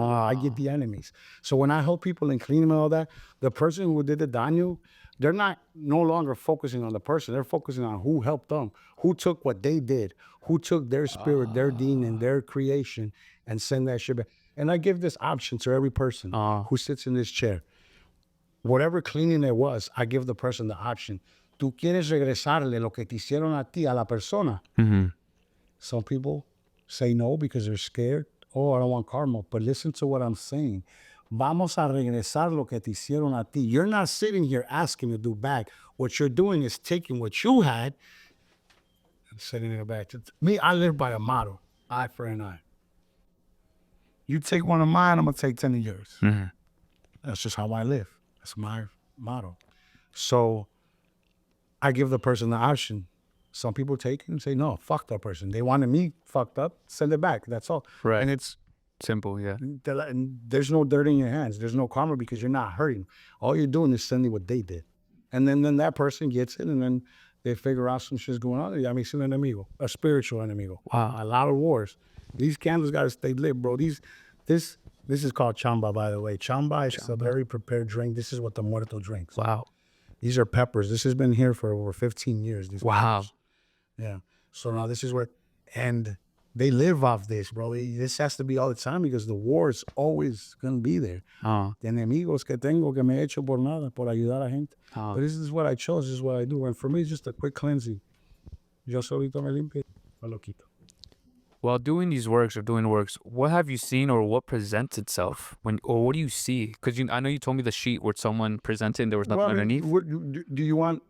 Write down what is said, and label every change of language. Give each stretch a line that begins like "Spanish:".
English: I get the enemies. So when I help people and clean them and all that, the person who did the daño, they're no longer focusing on the person. They're focusing on who helped them, who took what they did, who took their spirit, their deen, and their creation, and send that shit back. And I give this option to every person who sits in this chair. Whatever cleaning it was, I give the person the option.
Spanish: Tú quieres regresarle lo que te hicieron a ti, a la persona.
English: Some people say no because they're scared. Oh, I don't want karma. But listen to what I'm saying.
Spanish: Vamos a regresar lo que te hicieron a ti.
English: You're not sitting here asking to do back. What you're doing is taking what you had and sending it back. Me, I live by a motto, eye for an eye. You take one of mine, I'm going to take 10 of yours. That's just how I live. That's my motto. So I give the person the option. Some people take it and say, no, fuck that person. They wanted me fucked up, send it back. That's all. Right. And it's simple, yeah. And there's no dirt in your hands. There's no karma because you're not hurting. All you're doing is sending what they did. And then that person gets it, and then they figure out some shit's going on. I mean, it's an enemigo, a spiritual enemigo. Wow. A lot of wars. These candles got to stay lit, bro. This is called chamba, by the way. Chamba is a very prepared drink. This is what the muerto drinks. Wow. These are peppers. This has been here for over 15 years. These wow. Peppers. Yeah. So now this is where, and they live off this, bro. This has to be all the time because the war is always going to be there.
Spanish: The enemigos que tengo que me he hecho por nada, por ayudar a gente.
English: But this is what I chose. This is what I do. And for me, it's just a quick cleansing.
Spanish: Yo solito me limpio, me lo quito.
English: While doing these works or doing works, what have you seen or what presents itself or what do you see? Because I know you told me the sheet where someone presented and there was nothing underneath. What, do you want?